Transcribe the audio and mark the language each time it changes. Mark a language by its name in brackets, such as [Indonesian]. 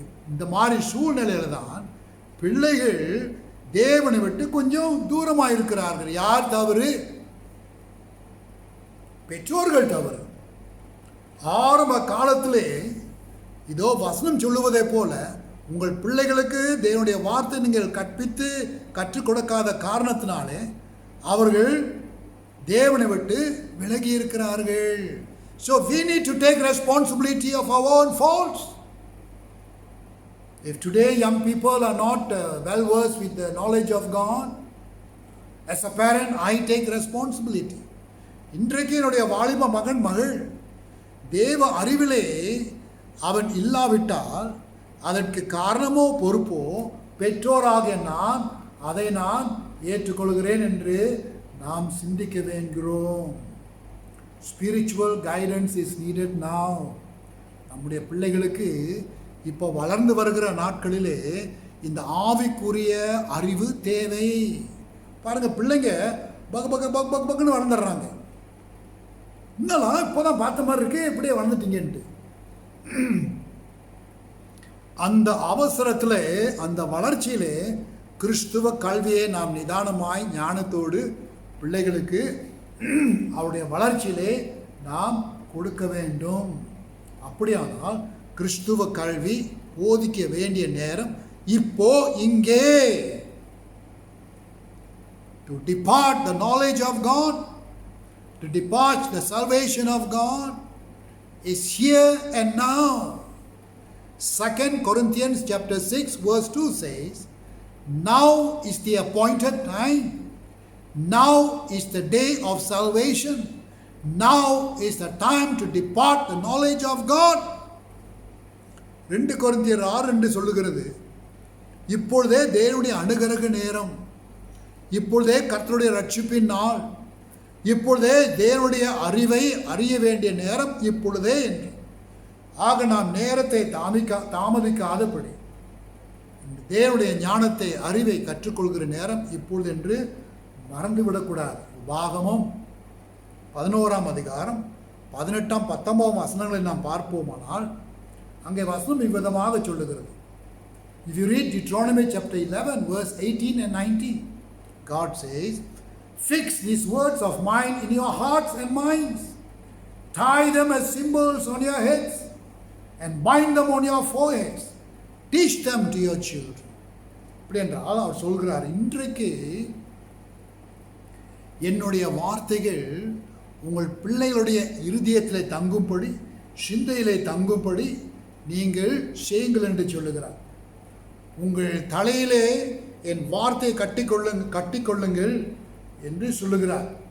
[Tamil] இந்த மாதிரி சூழ்நிலையில தான் பிள்ளைகள் தேவனை விட்டு கொஞ்சம் தூரமாக இருக்கிறார்கள். யார் தவறு? பெற்றோர்கள் தவறு. ஆரம்ப காலத்திலே இதோ வசனம் சொல்லுவதை போல உங்கள் பிள்ளைகளுக்கு தேவனுடைய வார்த்தை நீங்கள் கற்பித்து கற்றுக் கொடுக்காத காரணத்தினாலே அவர்கள் தேவனை விட்டு விலகி இருக்கிறார்கள். [English] So we need to take responsibility of our own faults. If today young people are not well versed with the knowledge of God, as a parent I take responsibility. [Tamil] இன்றைக்கு என்னுடைய வாலிப மகன் மகள் தேவ அறிவிலே அவன் இல்லாவிட்டால் அதற்கு காரணமோ பொறுப்போ பெற்றோராகிய அதை நான் ஏற்றுக்கொள்கிறேன் என்று நாம் சிந்திக்க வேண்டுகிறோம். [English] Spiritual guidance is needed now. [Tamil] நம்முடைய பிள்ளைகளுக்கு இப்போ வளர்ந்து வருகிற நாட்களிலே இந்த ஆவிக்குரிய அறிவு தேவை. பாருங்க, பிள்ளைங்க பக்குன்னு வளர்ந்துடுறாங்க. இன்னலாம் இப்போதான் பார்த்த மாதிரி இருக்கு, இப்படியே வளர்ந்துட்டீங்கன்ட்டு. அந்த அவசரத்தில், அந்த வளர்ச்சியிலே கிறிஸ்துவ கல்வியை நாம் நிதானமாய் ஞானத்தோடு பிள்ளைகளுக்கு அவருடைய வளர்ச்சியிலே நாம் கொடுக்க வேண்டும். அப்படியானால் கிறிஸ்துவ கல்வி போதிக்க வேண்டிய நேரம் இப்போ இங்கே. [English] To depart the knowledge of God, to depart the salvation of God is here and now. 2 Corinthians chapter 6 verse 2 says, now is the appointed time. Now is the day of salvation. Now is the time to depart the knowledge of God. [Tamil] 2 கொரிந்தியர் 6 என்று சொல்லுகிறது, இப்பொழுதே தேவனுடைய அனுகிரக நேரம், இப்பொழுதே கர்த்தருடைய ரட்சிப்பின் நாள், இப்பொழுதே தேவனுடைய அறிவை அறிய வேண்டிய நேரம் இப்பொழுதே என்று. ஆக நாம் நேரத்தை தாமதிக்காதபடி தேவனுடைய ஞானத்தை அறிவை கற்றுக்கொள்கிற நேரம் இப்பொழுது என்று மறந்துவிடக்கூடாது. உபாகமம் 11ஆம் அதிகாரம் 18, 19 வசனங்களை நாம் பார்ப்போமானால் அங்கே வசனம் இவ்விதமாக சொல்லுகிறது. [English] If you read Deuteronomy chapter 11 verse 18 and 19, God says, "Fix these words of mine in your hearts and minds, tie them as symbols on your heads and bind them on your foreheads, teach them to your children." [Tamil] அப்படி என்றால் அவர் சொல்கிறார், இன்றைக்கு என்னுடைய வார்த்தைகள் உங்கள் பிள்ளைகளுடைய இருதயத்திலே தங்கும்படி, சிந்தையிலே தங்கும்படி நீங்கள் செய்யுங்கள் என்று சொல்லுகிறார். உங்கள் தலையிலே என் வார்த்தையை கட்டிக்கொள்ளுங்கள் என்று சொல்லுகிறார்.